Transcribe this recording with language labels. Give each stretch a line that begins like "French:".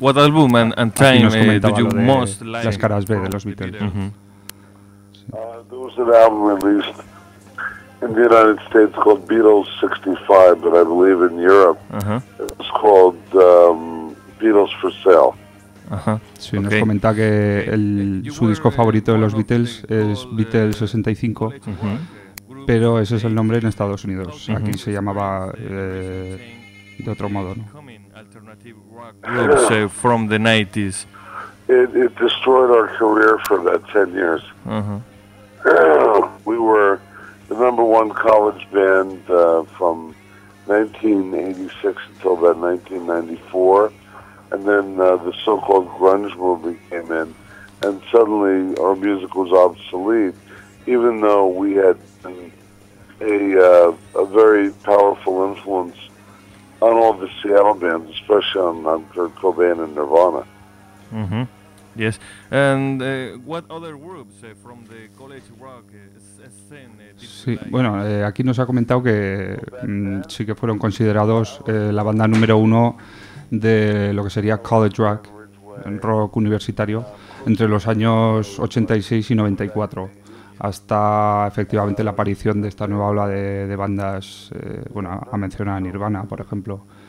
English: What album and time did you most like?
Spanish: Las caras B de los Beatles. Mm-hmm.
English: There was an album released in the United States called Beatles 65, but I believe in Europe, uh-huh, it was called Beatles for Sale.
Spanish: Ajá. Sí, okay. Nos comenta que su disco favorito de los Beatles es Beatles 65, uh-huh, pero ese es el nombre en Estados Unidos. Uh-huh. Aquí se llamaba de otro modo, ¿no?
English: From the 90s. It destroyed our career for that 10 years. Uh-huh. We were the number one college band from 1986 until about 1994, and then the so-called grunge movement came in, and suddenly our music was obsolete, even though we had a very powerful influence on all the Seattle bands, especially on Kurt Cobain and Nirvana. Mm-hmm. Yes, and what other groups from the college rock scene?
Spanish: Sí, bueno, aquí nos ha comentado que sí que fueron considerados la banda número uno de lo que sería college rock, rock universitario, entre los años 86 y 94, hasta efectivamente la aparición de esta nueva ola de bandas, bueno, ha mencionado a Nirvana, por ejemplo.